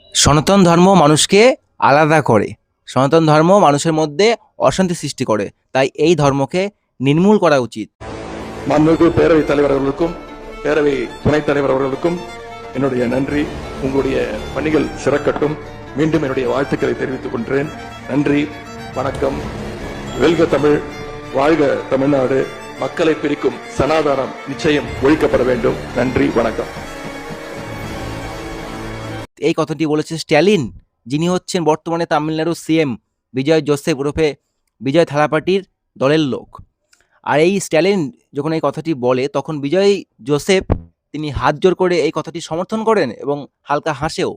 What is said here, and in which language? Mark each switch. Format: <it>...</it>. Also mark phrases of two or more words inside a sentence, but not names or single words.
<bn>সনাতন ধর্ম মানুষকে আলাদা করে। সনাতন ধর্ম মানুষের মধ্যে অশান্তি সৃষ্টি করে। তাই এই ধর্মকে নির্মূল করা উচিত।</bn> <ta>மாண்புமிகு பேரவைத் தலைவர் அவர்களுக்கும் பேரவை துணைத் தலைவர் அவர்களுக்கும் என்னுடைய நன்றி. உங்களுடைய பணிகள் சிறக்கட்டும். மீண்டும் என்னுடைய வாழ்த்துக்களை தெரிவித்துக் கொள்கிறேன். நன்றி, வணக்கம். வெல்க தமிழ், வாழ்க தமிழ்நாடு. மக்களை பிரிக்கும் சனாதானம் நிச்சயம் ஒழிக்கப்பட வேண்டும். நன்றி, வணக்கம்.</ta> <bn>এই কথাটি বলেছে স্ট্যালিন, যিনি হচ্ছেন বর্তমানে তামিলনাড়ুর সিএম বিজয় জোসেফ ওরফে বিজয় থালাপাটির দলের লোক। আর এই স্ট্যালিন যখন এই কথাটি বলে তখন বিজয় জোসেফ তিনি হাত জোর করে এই কথাটি সমর্থন করেন এবং হালকা হাসেও।</bn>